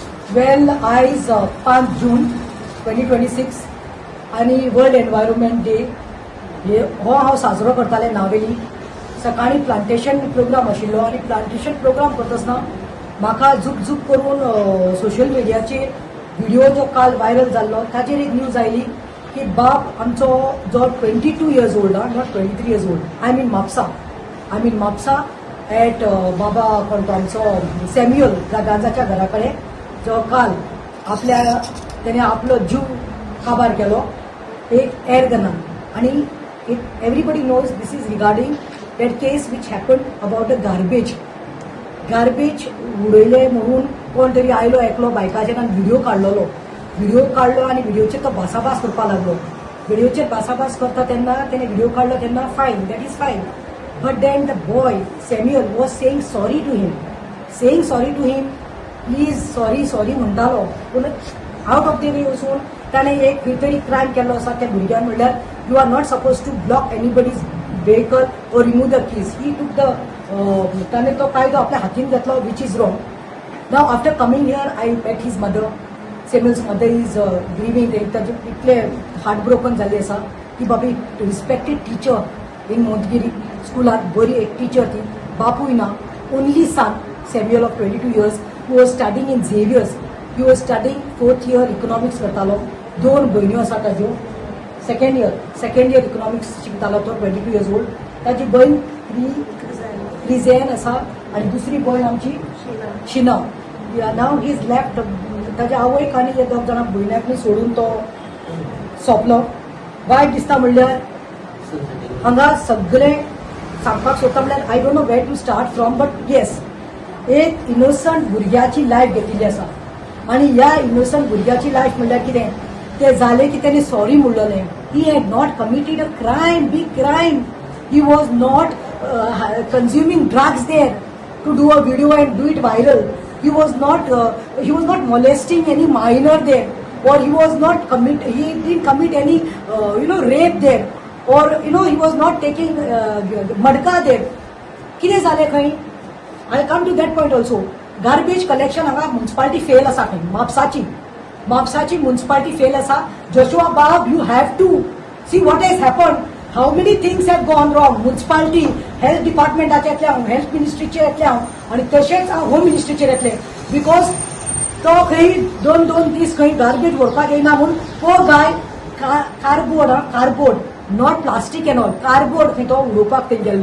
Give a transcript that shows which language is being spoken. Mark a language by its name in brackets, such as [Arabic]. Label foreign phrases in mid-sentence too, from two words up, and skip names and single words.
[Konkani] वेल आयज 5 जून 2026 आणि [English] World Environment Day [Konkani] हो हांव साजरो करताले नावेली. सकाळी [English] plantation programme [Konkani] आशिल्लो आणि [English] plantation programme [Konkani] करतना म्हाका झूक करून सोशल मिडियाचेर व्हिडिओ जो काल व्हायरल जाल्लो ताचेर एक न्यूज आयली की बाप आमचो जो [English] 22 years old not 23 years old I mean [Konkani] म्हापसा एट बाबा कोण तो आमचो सॅम्युअल गांजाच्या घरा कडेन जो काल त्याने आपलो जीव काबार केलो एक [English] air gun. [Konkani] आणि [English] everybody knows this is regarding that case which happen about a garbage [Konkani] उडयले म्हणून कोण तरी आयलो एकलो बायकाचेर आनी व्हिडिओ काडलो आणि व्हिडिओचेर तो भासाभास करपाक लागलो. व्हिडिओचेर भासाभास करता तेन्ना तेणे व्हिडिओ काडलो तेन्ना [English] fine, that is fine. But then the boy Samuel was saying sorry to him please sorry म्हणटालो. [Konkani] पूण [English] out of the way [Konkani] वचून ताणें एक खंय तरी क्रायम केल्लो आसा त्या भुरग्यान. [English] म्हणल्यार you are not suppose to block anybody's vehicle or remove the keys. He took the [Konkani] ताणें तो कायदो आपल्या हातीन घेतलो [English] which is wrong. Now after coming here I met his mother. Samuel's mother is grieving. [Konkani] ताजे इतले [English] heart broken [Konkani] जाल्ली आसा की बाबी [English] respected teacher in Modgiri [Konkani] स्कुलांत बरी एक टीचर ती बापूय ना. [English] Only son Samuel of 22 years who was studying in Xavier's. He was studying 4th year economics [Konkani] करतालो. 2 भयण्यो आसा ताज्यो. [English] second year economics [Konkani] शिकतालो तो [English] 22 years old. [Konkani] ताजी भयण रिझेन आसा आणि दुसरी भयण आमची शिना. [English] Now he is left. [Konkani] ताज्या आवयक आनी हे 2 जाणां भयण्याकूय सोडून तो सोंपलो. वायट दिसता म्हणल्यार हांगा सगळे सांगपाक सोदता म्हणल्यार [English] I don't know where to start from. But yes, [Konkani] एक इनोसंट भुरग्याची लायफ घेतिल्ली आसा आणि ह्या इनोसंट भुरग्याची लायफ म्हणल्यार कितें ते जालें की तेणें सॉरी म्हणलोलें. [English] He had not committed a crime, big crime. He was not consuming drugs there to do a video and do it viral. He was not molesting any minor there or he didn't commit any rape there or he was not taking madka there. [Konkani] कितें जालें खंय? [English] I come to that point also. Garbage collection [Konkani] हांगा [English] municipality fail [Konkani] आसा खंय. म्हापसाची म्युनिसिपालिटी फेल आसा. जोशुआ बाब, [English] you have to see what has happened. How many things have gone wrong. municipality health department [Konkani] येतले हांव, [English] health ministry [Konkani] येतले हांव आणि तशेंच हांव [English] home ministry [Konkani] येतले. बिकॉज तो खंय 2 दीस खंय गार्बेज व्हरपाक येयना म्हणून तो [English] guy cardboard not plastic and all cardboard [Konkani] खंय तो उडोवपाक थंय गेल्लो.